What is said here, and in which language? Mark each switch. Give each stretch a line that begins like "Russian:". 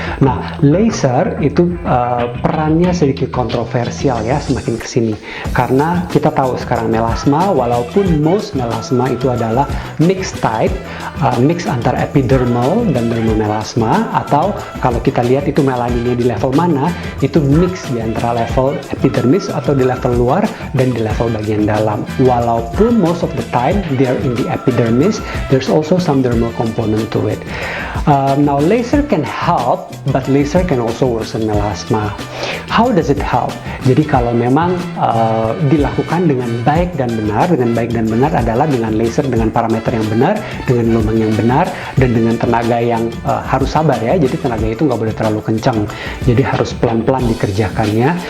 Indonesian: Nah, laser itu perannya sedikit kontroversial ya semakin kesini, karena kita tahu sekarang melasma, walaupun most melasma itu adalah mixed type, mix antara epidermal dan dermomelasma, atau kalau kita lihat itu melaninnya di level mana, itu mix di antara level epidermis atau di level luar dan di level bagian dalam. Walaupun
English: most of the time they are in the epidermis, there's also some dermal component to it. Now laser can help, but laser can also worsen melasma. How does it help?
Indonesian: Jadi kalau memang dilakukan dengan baik dan benar adalah dengan laser dengan parameter yang benar, dengan lubang yang benar, dan dengan tenaga yang harus sabar ya. Jadi tenaga itu nggak boleh terlalu kencang. Jadi harus pelan-pelan dikerjakannya.